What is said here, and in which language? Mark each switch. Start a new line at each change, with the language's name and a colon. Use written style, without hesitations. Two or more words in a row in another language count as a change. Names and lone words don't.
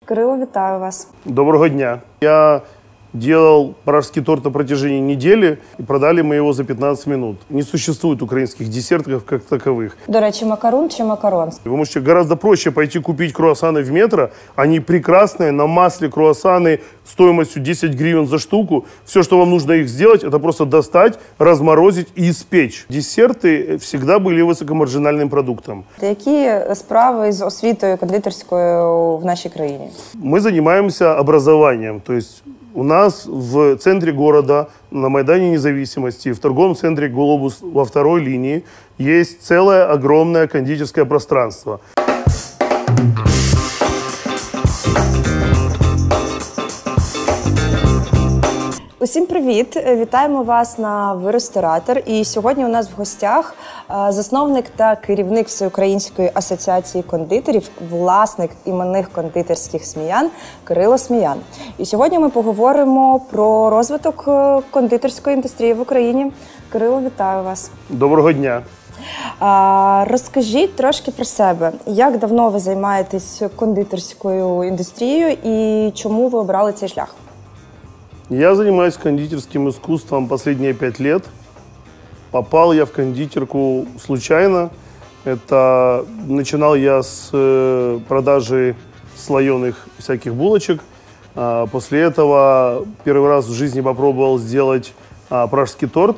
Ukrainian: Кирило, вітаю вас. Доброго дня.
Russian: Я делал пражский торт на протяжении недели, и продали мы его за 15 минут. Не существует украинских десертов как таковых.
Ukrainian: До речі, макарун чи макарон?
Russian: Вы можете гораздо проще пойти купить круассаны в метро. Они прекрасные, на масле круассаны стоимостью 10 гривен за штуку. Все, что вам нужно их сделать, это просто достать, разморозить и испечь. Десерты всегда были высокомаржинальным продуктом.
Ukrainian: Які справи з освітою кондитерською в нашій країні?
Russian: Мы занимаемся образованием, то есть у нас в центре города, на Майдане Независимости, в торговом центре «Глобус» во второй линии есть целое огромное кондитерское пространство.
Ukrainian: Усім привіт! Вітаємо вас на «Ви ресторатор». І сьогодні у нас в гостях засновник та керівник Всеукраїнської асоціації кондитерів, власник іменних кондитерських Сміян Кирило Сміян. І сьогодні ми поговоримо про розвиток кондитерської індустрії в Україні. Кирило, вітаю вас! Доброго дня! Розкажіть трошки про себе. Як давно ви займаєтесь кондитерською індустрією і чому ви обрали цей шлях?
Russian: Я занимаюсь кондитерским искусством последние 5 лет. Попал я в кондитерку случайно. Начинал я с продажи слоеных всяких булочек. После этого первый раз в жизни попробовал сделать пражский торт.